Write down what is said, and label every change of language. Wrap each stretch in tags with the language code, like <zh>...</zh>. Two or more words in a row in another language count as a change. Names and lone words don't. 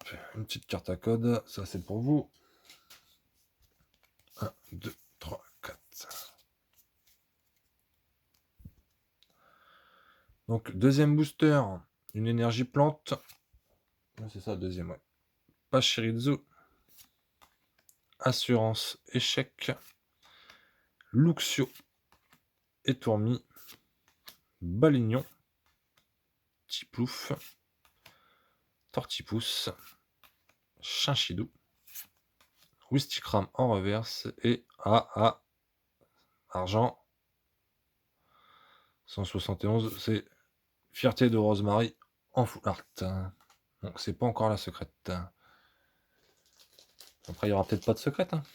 <fr>Une petite carte à code. Ça, c'est pour vous. 1, 2, 3, 4. Donc, deuxième booster. Une énergie plante. C'est ça, deuxième, ouais. Pachirizu. Assurance échec. Luxio. Étourmi. Balignon. Tiplouf. Tortipousse. Chinchidou. Wistikram en reverse. Et argent. 171, c'est Fierté de Rosemary en</fr> <en>full art.</en> <fr>Donc c'est pas encore la secrète. Après il y aura peut-être pas de secrète.</fr>